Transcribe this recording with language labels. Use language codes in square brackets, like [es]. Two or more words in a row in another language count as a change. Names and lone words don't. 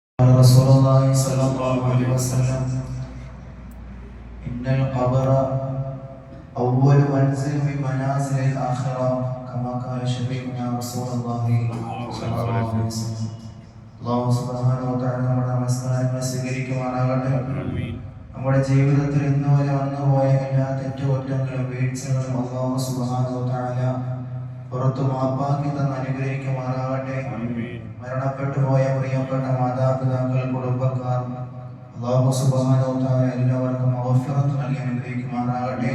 [ar] رسول الله صلى الله عليه وسلم إن القبر أول منزل من منازل الآخرة كما قال شفيعنا رسول الله صلى الله عليه وسلم. الله سبحانه وتعالى [ml] നമ്മുടെ നമസ്കാരങ്ങളെ സ്വീകരിക്കുമാറാകട്ടെ. നമ്മുടെ ജീവിതത്തിൽ ഇന്ന് വരെ വന്നുപോയ എല്ലാ തെറ്റുകുറ്റങ്ങളും വീഴ്ചകളും [ar] الله سبحانه وتعالى [ml] പുറത്തു മാപ്പാക്കി തന്ന് അനുഗ്രഹിക്കുമാറാകട്ടെ. മരണപ്പെട്ടു പോയ പ്രിയപ്പെട്ട മാതാപിതാക്കൾ, കുടുംബക്കാർ [ar] الله سبحانه وتعالى [ml] എല്ലാവർക്കും മഗ്ഫിറത്ത് നൽകി അനുഗ്രഹിക്കുമാറാകട്ടെ.